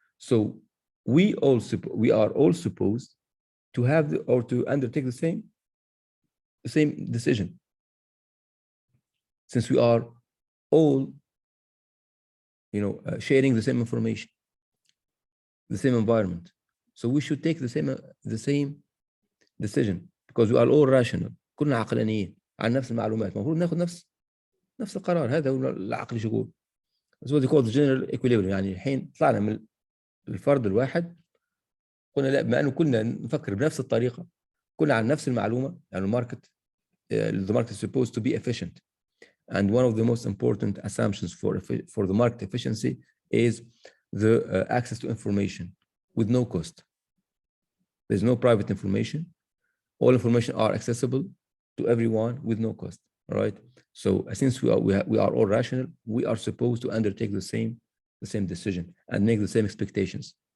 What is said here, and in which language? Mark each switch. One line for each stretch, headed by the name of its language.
English: So we are all supposed to have to undertake the same decision, since we are all sharing the same information, the same environment. So we should take the same decision because we are all rational.
Arabic: كلنا عقلانيين عن نفس المعلومات. المفروض ناخذ نفس القرار. هذا هو العقل شغول.
English: That's what they call the general equilibrium.
Arabic: يعني الحين طلعنا من الفرد الواحد، قلنا لا، بما انه كلنا نفكر بنفس الطريقه، كلنا عن نفس المعلومه، يعني
English: the market is supposed to be efficient. And one of the most important assumptions for the market efficiency is the access to information with no cost. There's no private information. All information are accessible to everyone with no cost. All right. So since we are all rational, we are supposed to undertake the same decision and make the same expectations.